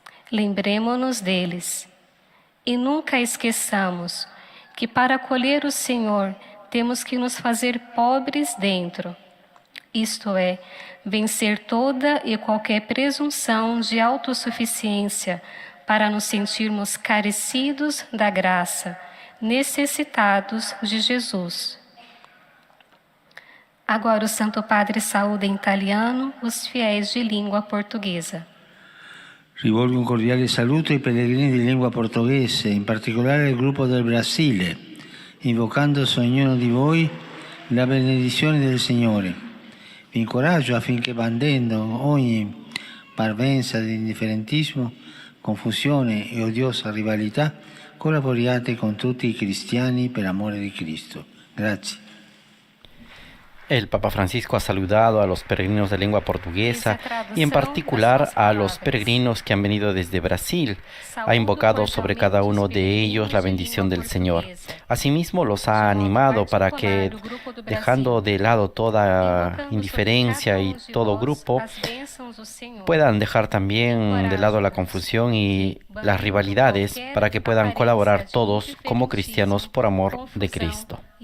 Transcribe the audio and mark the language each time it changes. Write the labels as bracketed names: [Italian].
[Portuguese] Lembremo-nos deles e nunca esqueçamos que para acolher o Senhor temos que nos fazer pobres dentro, isto é, vencer toda e qualquer presunção de autossuficiência para nos sentirmos carecidos da graça, necessitados de Jesus. Agora o Santo Padre saúda em italiano os fiéis de língua portuguesa. [Italian] Rivolgo un cordiale saluto ai pellegrini di lingua portoghese, in particolare al gruppo del Brasile, invocando su ognuno di voi la benedizione del Signore. Vi incoraggio affinché bandendo ogni parvenza di indifferentismo, confusione e odiosa rivalità, collaboriate con tutti i cristiani per amore di Cristo. Grazie. [Spanish] El Papa Francisco ha saludado a los peregrinos de lengua portuguesa y en particular a los peregrinos que han venido desde Brasil. Ha invocado sobre cada uno de ellos la bendición del Señor. Asimismo los ha animado para que, dejando de lado toda indiferencia y todo grupo, puedan dejar también de lado la confusión y las rivalidades para que puedan colaborar todos como cristianos por amor de Cristo.